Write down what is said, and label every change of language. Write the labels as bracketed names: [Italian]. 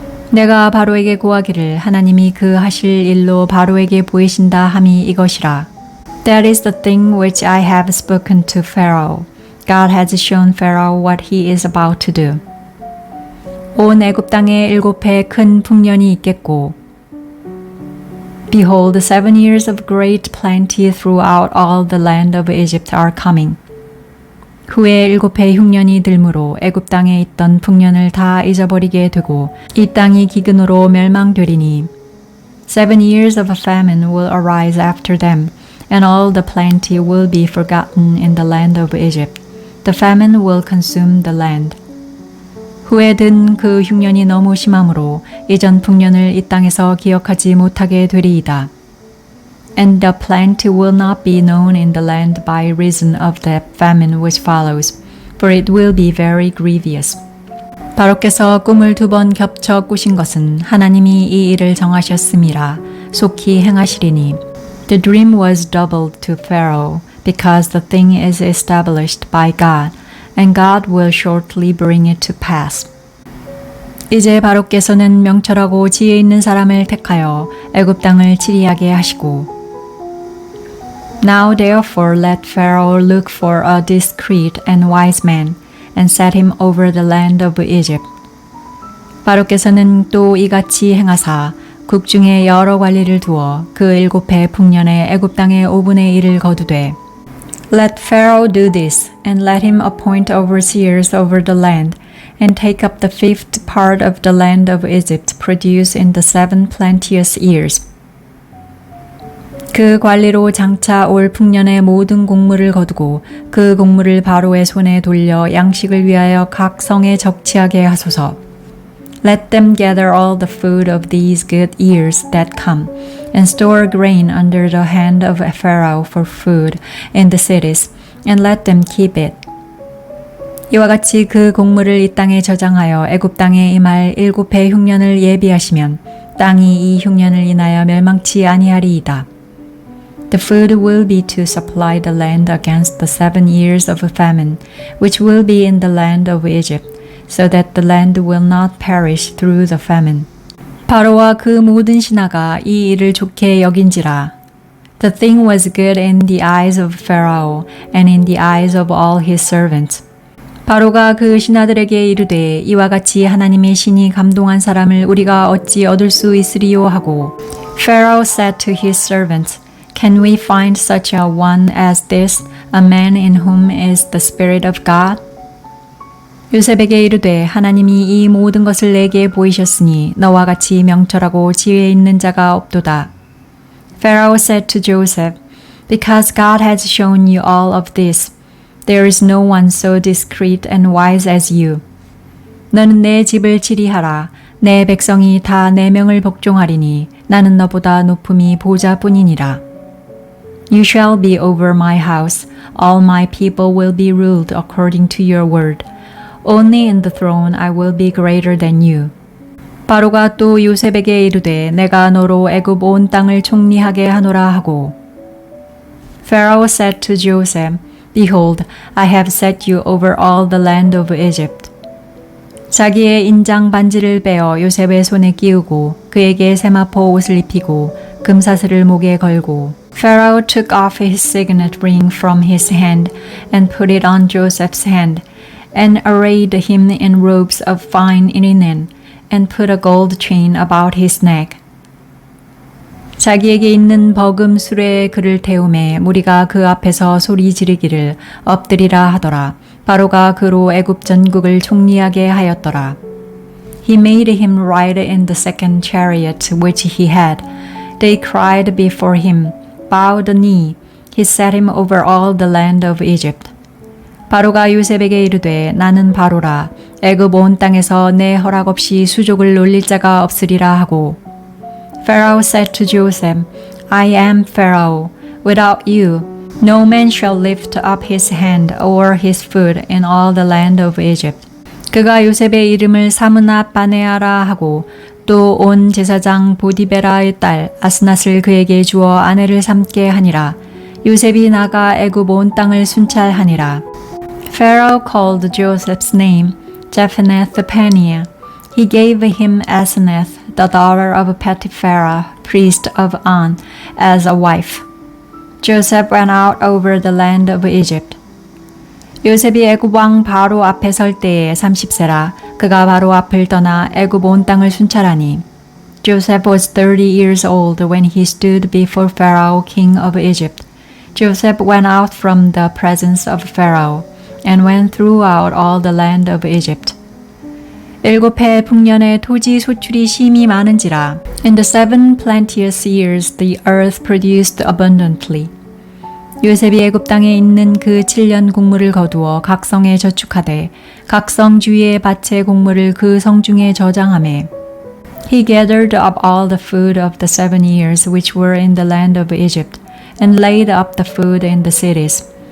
[Korean] 내가 바로에게 고하기를 하나님이 그 하실 일로 바로에게 보이신다 함이 이것이라. [English] That is the thing which I have spoken to Pharaoh. God has shown Pharaoh what he is about to do. [Korean] 온 애굽 땅에 7해 큰 풍년이 있겠고 [English] Behold, 7 years of great plenty throughout all the land of Egypt are coming. [Korean] 후에 7해 흉년이 들므로 애굽 땅에 있던 풍년을 다 잊어버리게 되고 이 땅이 기근으로 멸망되리니 [English] 7 years of a famine will arise after them, and all the plenty will be forgotten in the land of Egypt. The famine will consume the land. [Korean] 후에 든 그 흉년이 너무 심함으로 이전 풍년을 이 땅에서 기억하지 못하게 되리이다. [English] And the plenty will not be known in the land by reason of the famine which follows, for it will be very grievous. [Korean] 바로께서 꿈을 2번 겹쳐 꾸신 것은 하나님이 이 일을 정하셨음이라 속히 행하시리니. [English] The dream was doubled to Pharaoh, because the thing is established by God, and God will shortly bring it to pass. [Korean] 이제 바로께서는 명철하고 지혜 있는 사람을 택하여 애굽 땅을 치리하게 하시고 [English] Now therefore let Pharaoh look for a discreet and wise man, and set him over the land of Egypt. [Korean] 바로께서는 또 이같이 행하사 국중에 여러 관리를 두어 그 7해 풍년에 애굽 땅의 5분의 1을 거두되 [English] Let Pharaoh do this, and let him appoint overseers over the land, and take up the 5th part of the land of Egypt produce in the 7 plenteous years. [Korean] 그 관리로 장차 올 풍년의 모든 곡물을 거두고 그 곡물을 바로의 손에 돌려 양식을 위하여 각 성에 적치하게 하소서. [English] Let them gather all the food of these good years that come, and store grain under the hand of Pharaoh for food in the cities, and let them keep it. [Korean] 이와 같이 그 곡물을 이 땅에 저장하여 애굽 땅에 임할 7해 흉년을 예비하시면 땅이 이 흉년을 인하여 멸망치 아니하리이다. [English] The food will be to supply the land against the 7 years of famine, which will be in the land of Egypt, so that the land will not perish through the famine. [Korean] 바로와 그 모든 신하가 이 일을 좋게 여긴지라. [English] The thing was good in the eyes of Pharaoh and in the eyes of all his servants. [Korean] 바로가 그 신하들에게 이르되 이와 같이 하나님의 신이 감동한 사람을 우리가 어찌 얻을 수 있으리요 하고 [English] Pharaoh said to his servants, Can we find such a one as this, a man in whom is the Spirit of God? [Korean] 요셉에게 이르되 하나님이 이 모든 것을 내게 보이셨으니 너와 같이 명철하고 지혜 있는 자가 없도다. [English] Pharaoh said to Joseph, Because God has shown you all of this, there is no one so discreet and wise as you. [Korean] 너는 내 집을 치리하라. 내 백성이 다 내 명을 복종하리니 나는 너보다 높음이 보좌뿐이니라. [English] You shall be over my house. All my people will be ruled according to your word. Only in the throne I will be greater than you. [Korean] 바로가 또 요셉에게 이르되 내가 너로 애굽 온 땅을 총리하게 하노라 하고 [English] Pharaoh said to Joseph, Behold, I have set you over all the land of Egypt. [Korean] 자기의 인장 반지를 빼어 요셉의 손에 끼우고 그에게 세마포 옷을 입히고 금사슬을 목에 걸고 [English] Pharaoh took off his signet ring from his hand and put it on Joseph's hand and arrayed him in robes of fine linen and put a gold chain about his neck. [Korean] 자기에게 있는 버금 수레에 그를 태우매 무리가 그 앞에서 소리 지르기를 엎드리라 하더라. 바로가 그로 애굽 전국을 총리하게 하였더라. [English] He made him ride in the second chariot which he had. They cried before him, Bow the knee. He set him over all the land of Egypt. [Korean] 바로가 요셉에게 이르되 나는 바로라. 애굽 온 땅에서 내 허락 없이 수족을 놀릴 자가 없으리라 하고 [English] Pharaoh said to Joseph, I am Pharaoh. Without you, no man shall lift up his hand or his foot in all the land of Egypt. [Korean] 그가 요셉의 이름을 사므낫 바네아라 하고 또 온 제사장 보디베라의 딸 아스낫을 그에게 주어 아내를 삼게 하니라. 요셉이 나가 애굽 온 땅을 순찰하니라. [English] Pharaoh called Joseph's name Japhenath-paneah. He gave him Asenath, the daughter of Potipharah, priest of On, as a wife. Joseph went out over the land of Egypt. [Korean] 요셉이 애굽 왕 바로 앞에 설 때에 30세라. 그가 바로 앞을 떠나 애굽 온 땅을 순찰하니. [English] Joseph was 30 years old when he stood before Pharaoh, king of Egypt. Joseph went out from the presence of Pharaoh and went throughout all the land of Egypt. [Korean] 7해 풍년에 토지 소출이 심히 많은지라. [English] In the 7 plenteous years the earth produced abundantly. [Korean] 요셉이 애굽 땅에 있는 그 7년 곡물을 거두어 각 성에 저축하되 각 성 주위의 밭의 곡물을 그 성 중에 저장하매 [English] He gathered up all the food of the 7 years which were in the land of Egypt and laid up the food in the cities.